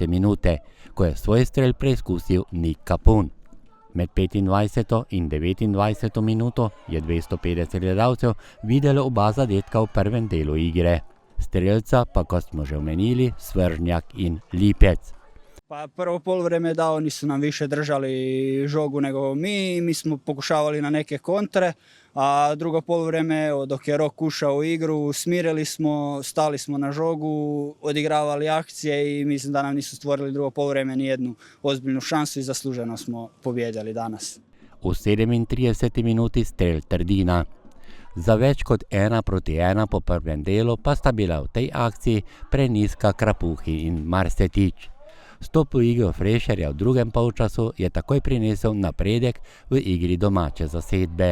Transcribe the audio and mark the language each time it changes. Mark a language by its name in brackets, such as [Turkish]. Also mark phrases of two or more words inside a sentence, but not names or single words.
[Slovenian] minute, ko je svoj strel preizkusil Nik Kapun. Med 25. in 29. minuto je 250 gledalcev videlo oba zadetka v prvem delu igre. Strelca pa, kot smo že omenili, Svržnjak in Lipec. [Croatian] Pa prvo poluvreme da oni su nam više držali žogu nego mi smo pokušavali na neke kontre, a drugo poluvreme dok je Rok ušao u igru, smirili smo, stali smo na žogu, odigravali akcije i mislim da nam nisu stvorili drugo poluvreme ni jednu ozbiljnu šansu i zasluženo smo pobjedili danas. [Slovenian] V 37. minuti strel Trdina. Za več kot 1-1 po prvem delu pa sta bila v tej akciji prenizka Krapuhi in Marsetič. Vstop v igro Frešerja v drugem polčasu je takoj prinesel napredek v igri domače zasedbe.